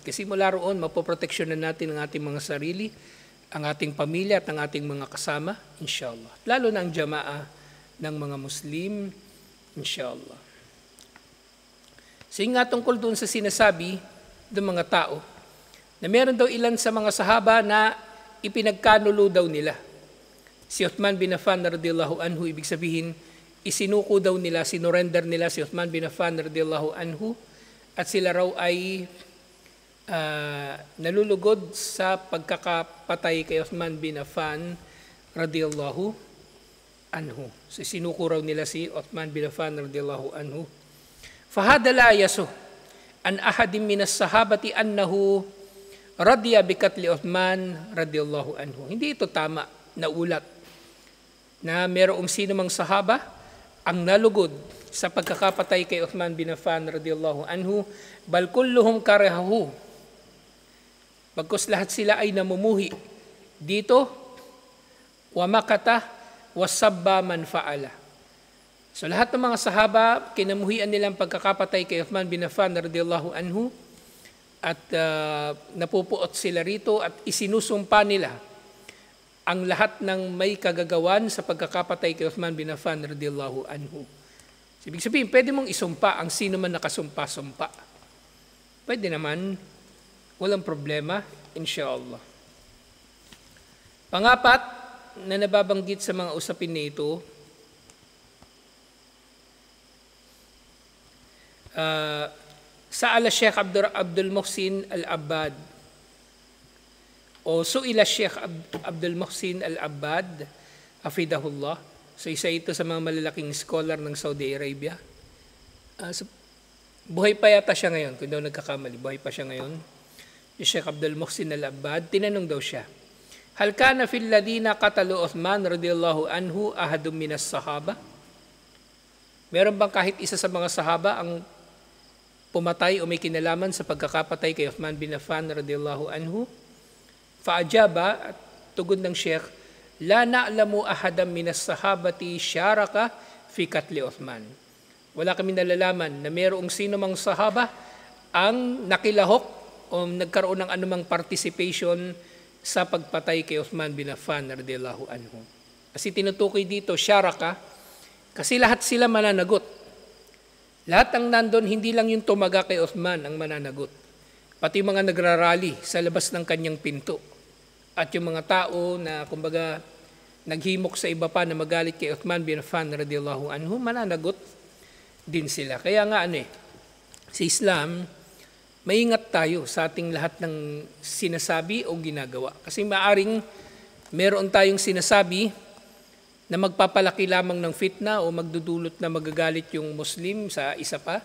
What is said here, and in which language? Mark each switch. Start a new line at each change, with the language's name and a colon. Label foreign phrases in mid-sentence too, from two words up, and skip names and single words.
Filipino: Kasi mula roon, mapoproteksyonan natin ang ating mga sarili, ang ating pamilya at ang ating mga kasama, inshallah. Lalo na ang jamaa ng mga Muslim, inshallah. So yung nga tungkol doon sa sinasabi ng mga tao, na meron daw ilan sa mga sahaba na ipinagkanulo daw nila. Si Uthman bin Affan
Arabic: رضي الله عنه,
Filipino: ibig sabihin, isinuko daw nila, sinurrender nila si Uthman bin Affan
Arabic: رضي الله عنه,
Filipino: at sila raw ay nalulugod sa pagkakapatay kay Uthman bin Affan
Arabic: رضي الله عنه.
Filipino: So sinukuraw nila si Uthman bin Affan
Arabic: رضي الله عنه. فهذا لا يصح عن أحد من الصحابة أنه رضي بقتل عثمان رضي الله عنه.
Filipino: Hindi ito tama na ulat na mayroong sino mang sahaba ang nalugod sa pagkakapatay kay Uthman bin Affan
Arabic: رضي الله عنه, بل كلهم كرهه.
Filipino: Bagkus lahat sila ay namumuhi dito,
Arabic: ومقته وسب من فعله.
Filipino: So lahat ng mga sahaba, kinamuhian nilang pagkakapatay kay Uthman bin Affan
Arabic: رضي الله عنه
Filipino: at napupuot sila rito at isinusumpa nila ang lahat ng may kagagawan sa pagkakapatay kay Uthman bin Affan
Arabic: رضي الله عنه.
Filipino: Ibig sabihin, pwede mong isumpa ang sino man nakasumpa-sumpa. Pwede naman, walang problema, insyaAllah. Pangapat na nababanggit sa mga usapin na ito,
Arabic: سأل الشيخ عبد المحسن العباد أو سئل الشيخ عبد المحسن العباد حفظه الله.
Filipino: So isa ito sa mga malalaking scholar ng Saudi Arabia. Buhay pa yata siya ngayon, kung daw nagkakamali, buhay pa siya ngayon. Yung Sheikh Abdul Muhsin Al-Abbad, tinanong daw siya,
Arabic: هل كان في الذين قتلوا عثمان رضي الله عنه أحد من الصحابة?
Filipino: Meron bang kahit isa sa mga sahaba ang pumatay o may kinalaman sa pagkakapatay kay Uthman bin Affan
Arabic: رضي الله عنه? فأجاب,
Filipino: at tugon ng Sheikh,
Arabic: لا نعلم أحدا من الصحابة شارك في قتل عثمان.
Filipino: Wala kami nalalaman na mayroong sino mang sahaba ang nakilahok o nagkaroon ng anumang participation sa pagpatay kay Uthman bin Affan
Arabic: رضي الله عنه.
Filipino: Kasi tinutukoy dito syaraka kasi lahat sila mananagot. Lahat ang nandun, hindi lang yung tumaga kay Uthman ang mananagot. Pati yung mga nagrarally sa labas ng kanyang pinto. At yung mga tao na kumbaga naghimok sa iba pa na magalit kay Uthman bin Affan
Arabic: رضي الله عنه,
Filipino: mananagot din sila. Kaya nga sa Islam, maingat tayo sa ating lahat ng sinasabi o ginagawa. Kasi maaring meron tayong sinasabi na magpapalaki lamang ng fitna o magdudulot na magagalit yung Muslim sa isa pa.